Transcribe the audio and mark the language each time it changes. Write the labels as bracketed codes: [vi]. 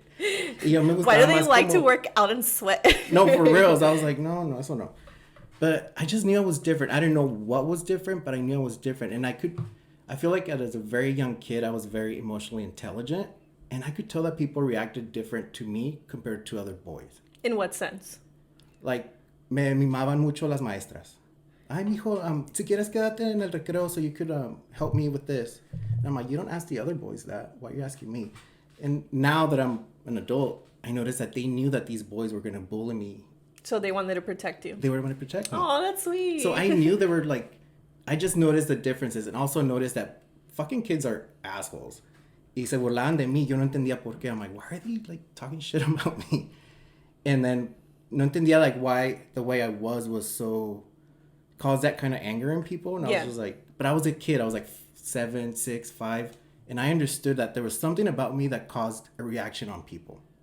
[en] Why do they like to work out and sweat? No, for reals. I was like, no, [es] eso no. [en] But I just knew I was different. I didn't know what was different, but I knew I was different. And I feel like as a very young kid, I was very emotionally intelligent. And I could tell that people reacted different to me compared to other boys. In what sense? [es] Like, me mimaban mucho las maestras. Ay, mijo, si quieres quédate en el recreo [en] so you could help me with this. And I'm like, you don't ask the other boys that. Why are you asking me? And now that I'm an adult, I noticed that they knew that these boys were going to bully me. So they wanted to protect you. They were going to protect me. Oh, that's sweet. So I knew they were like, I just noticed the differences and also noticed that fucking kids are assholes. [es] Y se burlaban de mí. Yo no entendía por qué. [en] I'm like, why are they like talking shit about me? And then [es] no entendía [en] like why the way I was so caused that kind of anger in people. And I was just like, but I was a kid. I was like 7, 6, 5. And I understood that there was something about me that caused a reaction on people.